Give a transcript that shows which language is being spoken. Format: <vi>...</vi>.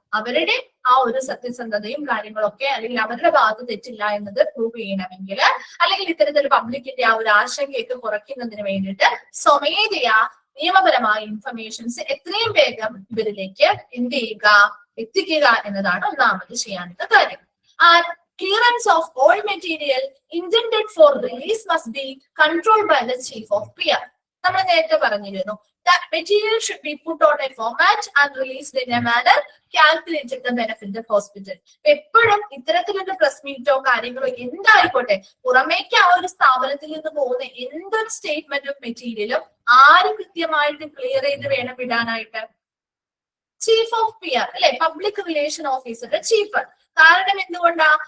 <ml>അവരുടെ ആ ഒരു സത്യസന്ധതയും കാര്യങ്ങളൊക്കെ അല്ലെങ്കിൽ അവരുടെ ഭാഗത്ത് തെറ്റില്ല എന്നത് പ്രൂവ് ചെയ്യണമെങ്കിൽ അല്ലെങ്കിൽ ഇത്തരത്തിൽ പബ്ലിക്കിന്റെ ആ ഒരു ആശങ്കയൊക്കെ കുറയ്ക്കുന്നതിന് വേണ്ടിയിട്ട് സ്വമേധയാ നിയമപരമായ ഇൻഫർമേഷൻസ് എത്രയും വേഗം ഇവരിലേക്ക് എന്ത് ചെയ്യുക? എത്തിക്കുക എന്നതാണ് ഒന്നാമത് ചെയ്യാനുള്ള കാര്യം.</ml> <en>Clearance of all material intended for release must be controlled by the chief of PR.</en> <ml>നമ്മൾ നേരത്തെ പറഞ്ഞിരുന്നു</ml> <en>that material should be put on a format and released in a manner calculated to benefit the hospital.</en> <ml>എപ്പോഴും ഇത്തരത്തിലുള്ള press മീറ്റോ കാര്യങ്ങളോ എന്തായിക്കോട്ടെ, പുറമേക്ക് ആ ഒരു സ്ഥാപനത്തിൽ നിന്ന് പോകുന്ന എന്തൊരു സ്റ്റേറ്റ്മെന്റും മെറ്റീരിയലും ആര് കൃത്യമായിട്ട് ക്ലിയർ ചെയ്ത് വേണം വിടാനായിട്ട്? ചീഫ് ഓഫ് PR അല്ലെ? പബ്ലിക് റിലേഷൻ ഓഫീസറുടെ ചീഫ്. കാരണം എന്തുകൊണ്ടാ?</ml>